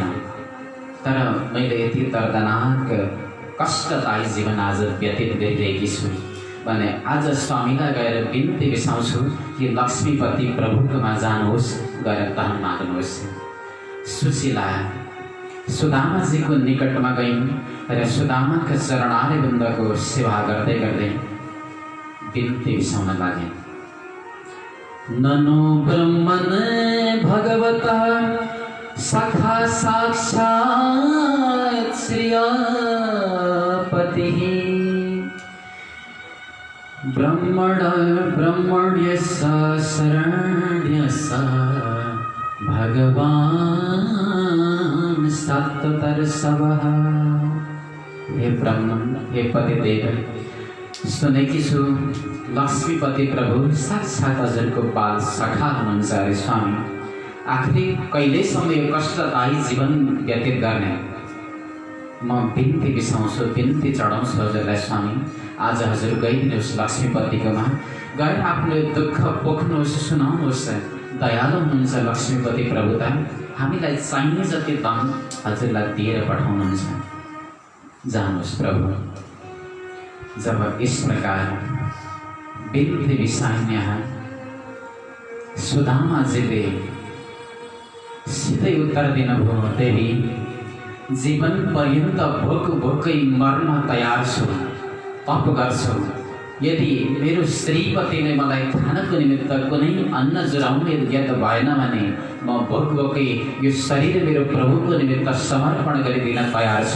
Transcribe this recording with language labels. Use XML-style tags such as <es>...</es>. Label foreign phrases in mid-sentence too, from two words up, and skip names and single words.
<ne>तर मैले यति दर्दनाक कष्टदायी जीवन आज व्यतीत गरिरहेकी छु भने आज स्वामीलाई गएर बिन्ती बिसाउँछु कि लक्ष्मीपति प्रभुकोमा जानुहोस्, गएर धन माग्नुहोस्। सुशीला सुदामाजीको निकटमा गइन् र सुदामाका चरणारे बन्दको सेवा गर्दै गर्दै बिन्ती बिसाउन लागे।</ne> <sa>ननु ब्रह्मन भगवता सखा साक्षात् श्रियपतिः ब्रह्मण्यस शरण्यस भगवान सत्तरसवः।</sa> <ne>हे ब्रह्मण, हे पतिदेव, सुनेकी छु लक्ष्मीपति प्रभु साक्षात् हजुरको बाल सखा हुनुहुन्छ अरे स्वामी। आखिर कहिलेसम्म यो कष्टदायी जीवन व्यतीत गर्ने? म बिन्ती बिसाउँछु, बिन्ती चढाउँछु हजुरलाई स्वामी। आज हजुर गइदिनुहोस् लक्ष्मीपतिकोमा, गएर आफूले दुःख पोख्नुहोस्, सुनाउनुहोस्। दयालु हुनुहुन्छ लक्ष्मीपति प्रभुता, हामीलाई चाहिने जति धन हजुरलाई दिएर पठाउनुहुन्छ। जानुहोस् प्रभु।</ne> <hi>जब इस प्रकार</hi> <ne>बिन्ती बिसाइन् यहाँ सुदामाजीले सिधै उत्तर दिनुभयो, देवी जीवन पर्यन्त भोक भोकै मर्न तयार छु, तप गर्छु। यदि मेरो श्रीपतिले मलाई खानको निमित्त कुनै अन्न जुराउनु यदि भएन भने म भोक भोकै यो शरीर मेरो प्रभुको निमित्त समर्पण गरिदिन तयार छु।</ne>